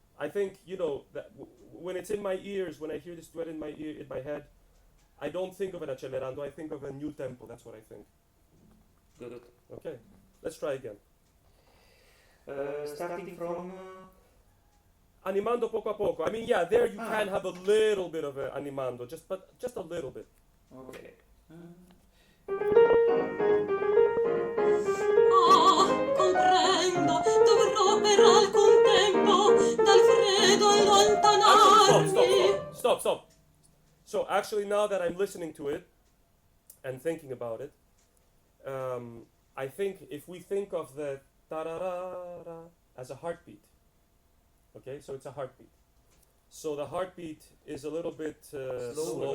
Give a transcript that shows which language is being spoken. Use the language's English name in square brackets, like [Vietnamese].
[English] I think, you know, that when it's in my ears, when I hear this duet in my ear, in my head, I don't think of an accelerando, I think of a new tempo, that's what I think. Good. Okay, let's try again. Starting from. [Italian] Animando poco a poco. [English] I mean, yeah, there you can have a little bit of a animando, just a little bit. Okay. [Italian] Ah, comprendo, dovrò per alcun tempo dal freddo allontanarmi. [English] Stop. So actually now that I'm listening to it and thinking about it, I think if we think of the tararara as a heartbeat, okay, so it's a heartbeat. So the heartbeat is a little bit slow